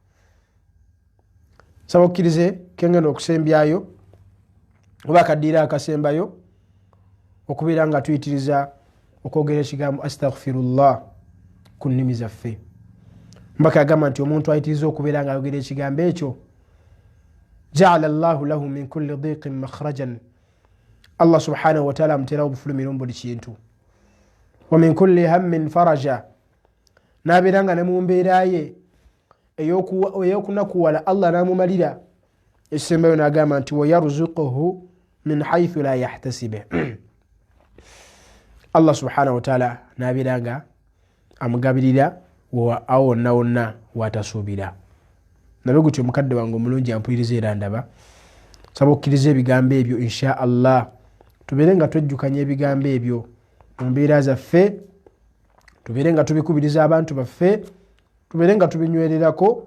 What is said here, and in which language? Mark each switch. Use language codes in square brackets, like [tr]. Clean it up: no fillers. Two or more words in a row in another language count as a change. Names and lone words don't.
[lg] Saba okkirize kengenda okusembyayo oba akaddiira akasembayo okubeera nga tuyitiriza okwogera ekigambo astaghfirullah ku nnimi zaffe. Mbaka agamba nti omuntu ayitiriza okubeera nga ayogera ekigambo ekyo [ar] جعل الله له من كل ضيق مخرجا, [lg] allah [ar] سبحانه وتعالى [lg] amuterawo obufulumiro mu buli kintu, [ar] ومن كل هم فرجا, [lg] n'abeera nga ne mu mbeera ye ey'okunakuwala allah n'amumalira. Ekisembayo n'agamba nti [ar] ويرزقه من حيث لا يحتسب, [lg] allah [ar] سبحانه وتعالى [lg] n'abeera nga amugabirira awo wonna wonna watasuubira. Nabe gutyo mukadde wange omulungi ampuliriza era ndaba, saba okkiriza ebigambo ebyo [ar] إن شاء الله, [lg] tubeere nga twejjukanya ebigambo ebyo mu mbeera zaffe, tubeere nga tubikubiriza abantu baffe, tubeere nga tubinywererako.